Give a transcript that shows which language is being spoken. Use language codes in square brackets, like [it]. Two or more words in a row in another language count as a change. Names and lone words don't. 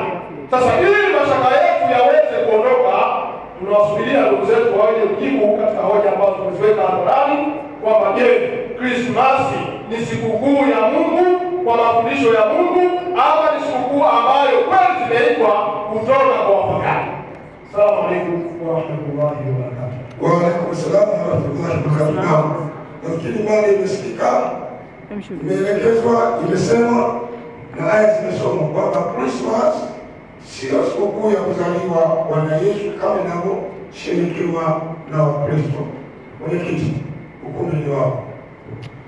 [sw] Sasa ili mashaka yetu yaweze kuondoka, tunawasubiria ndugu zetu waje kujibu katika hoja ambazo tumeziweka hadharani kwamba je, Krismasi ni sikukuu ya Mungu kwa mafundisho ya Mungu ama ni sikukuu ambayo kweli zimeitwa kutoka kwa wapagani? [ar] السلام عليكم ورحمة الله وبركاته. وعليكم السلام ورحمة الله وبركاته. [sw] Nafikiri mali imesikika, imeelekezwa, imesema na aya zimesoma kwamba Christmas sio sikukuu ya kuzaliwa Bwana Yesu kama inavyosherekewa na Wakristo. Mwenyekiti, hukumu ni wao.